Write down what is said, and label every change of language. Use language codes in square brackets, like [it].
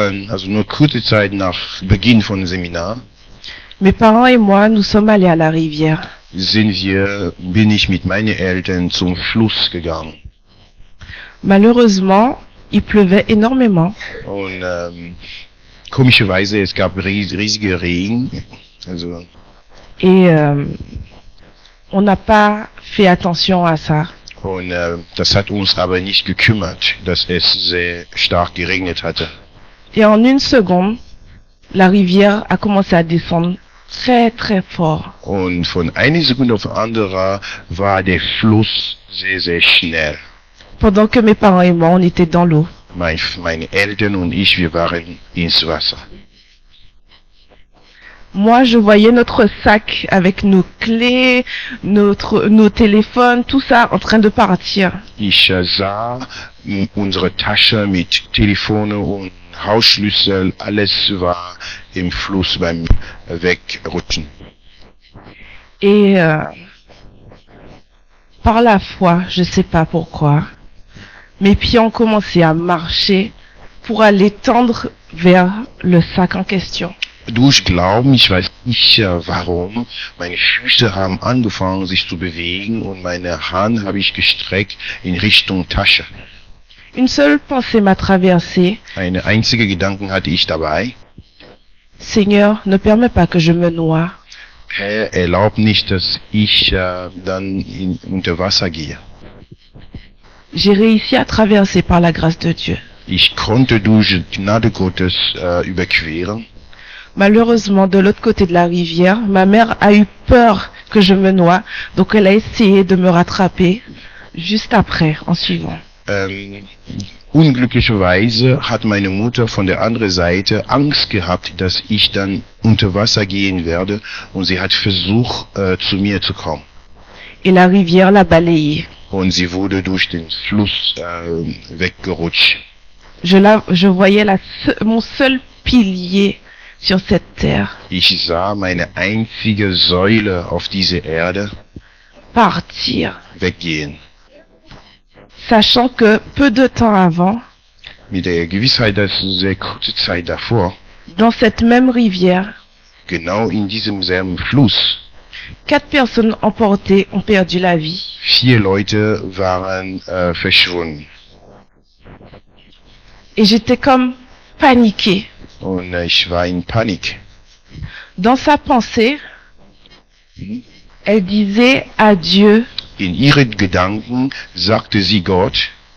[de] also nur kurze Zeit nach Beginn von dem Seminar, [fr] mes parents et moi, nous sommes allés à la rivière. [de] bin ich mit meinen Eltern zum Fluss gegangen. [fr] Malheureusement, il pleuvait énormément. [de] Und komischerweise, es gab riesige Regen. Also, [fr] Et on n'a pas fait attention à ça. [de] und das hat uns aber nicht gekümmert, dass es sehr stark geregnet hatte. [fr] Et en une seconde, la rivière a commencé à descendre très très fort. [de] Und von einer Sekunde auf die andere war der Fluss sehr, sehr schnell. [fr] Pendant que mes parents et moi, on était dans l'eau. [de] Meine Eltern und ich, wir waren ins Wasser. [fr] Moi, je voyais notre sac avec nos clés, nos téléphones, tout ça en train de partir. [de] Ich sah unsere Tasche mit Telefone und Hausschlüssel, alles war im Fluss beim Wegrutschen. [fr] Et par la foi, je sais pas pourquoi, mes pieds ont commencé à marcher pour aller tendre vers le sac en question. [de] Durch Glauben, ich weiß nicht warum, meine Füße haben angefangen sich zu bewegen und meine Hand habe ich gestreckt in Richtung Tasche. [fr] Une seule pensée m'a traversée. [de] Eine einzige Gedanken hatte ich dabei. [fr] Seigneur, ne permets pas que je me noie. [de] Herr, erlaub nicht, dass ich dann unter Wasser gehe. [fr] J'ai réussi à traverser par la grâce de Dieu. [de] Ich konnte durch Gnade Gottes überqueren. [fr] Malheureusement, de l'autre côté de la rivière, ma mère a eu peur que je me noie, donc elle a essayé de me rattraper juste après, en suivant. [de] Unglücklicherweise hat meine Mutter von der anderen Seite Angst gehabt, dass ich dann unter Wasser gehen werde, und sie hat versucht, zu mir zu kommen. [fr] Et la rivière l'a balayée. [de] Und sie wurde durch den Fluss weggerutscht. [fr] Je voyais mon seul pilier sur cette terre [de] Ich sah meine einzige Säule auf dieser Erde [fr] partir, [de] weggehen. [fr] sachant que peu de temps avant, [de] Mit der Gewissheit, dass sehr kurze Zeit davor, [fr] dans cette même rivière, [de] genau in diesem selben Fluss, [fr] 4 personnes emportées ont perdu la vie. [de] 4 Leute waren verschwunden. [fr] Et j'étais comme paniquée. [de] Und ich war in Panik. [fr] Dans sa pensée, elle disait à Dieu, [de] In ihren Gedanken sagte sie Gott,